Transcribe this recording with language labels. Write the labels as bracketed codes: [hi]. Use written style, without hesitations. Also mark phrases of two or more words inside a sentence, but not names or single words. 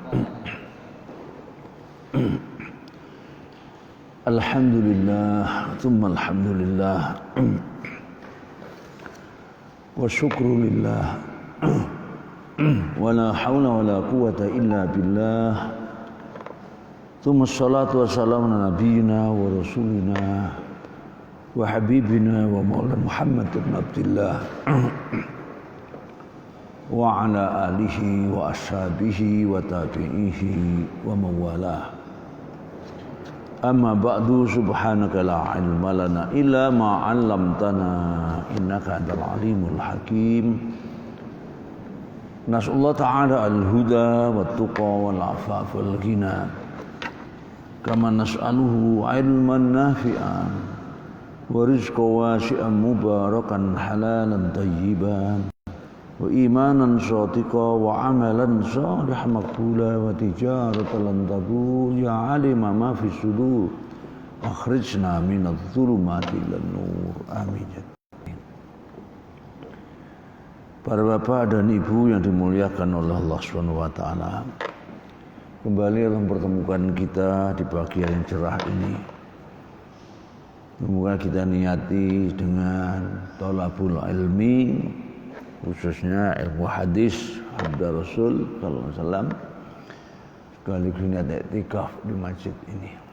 [ar] الحمد لله، ثم الحمد لله، وشكر لله، ولا حول ولا قوة إلا بالله. ثم الصلاة والسلام على نبينا ورسولنا وحبيبنا ومولانا محمد بن عبد الله وعلى آله وأصحابه وتابعيه وموالاه. أما بعد، سبحانك لا علم لنا إلا ما علمتنا إنك أنت العليم الحكيم. نسأل الله تعالى الهدى والتقى والعفاف والغنى كما نسأله علما نافعا ورزقا واسعا مباركا حلالا طيبا وإيمانا صادقا وعملا صالحا مقبولا وتجارة لن تبور يا عالم ما في الصدور أخرجنا من الظلمات إلى النور آمين. [id] Para bapak dan ibu yang dimuliakan oleh Allah [ar] سبحانه وتعالى, [id] kembali dalam pertemuan kita di pagi yang cerah ini. Semoga kita niati dengan [ar] طلب العلم, [id] khususnya ilmu hadis sabda Rasul [ar] صلى الله عليه وسلم, [id] sekaligus niat i'tikaf di masjid ini.